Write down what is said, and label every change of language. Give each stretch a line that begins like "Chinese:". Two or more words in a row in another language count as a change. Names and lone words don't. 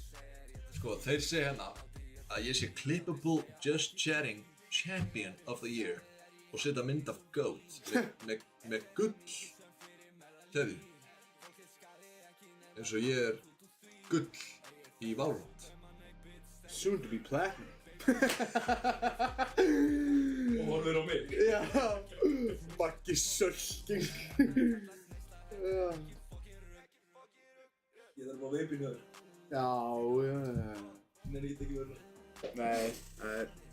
Icelandic: Sko, þeir segja hérna að ég sé
English: Clippable Just Chatting Champion of the Year
Icelandic: og setja mynd af GOAT með gull teði eins og ég er gull í Valorant.
English: Soon to be platinum.
Icelandic: Og horfður á mig. Já. Maggi Sölking. Ég þarf á veipinu þar. Já. Nei, ég get ekki verið það. Nei, það er...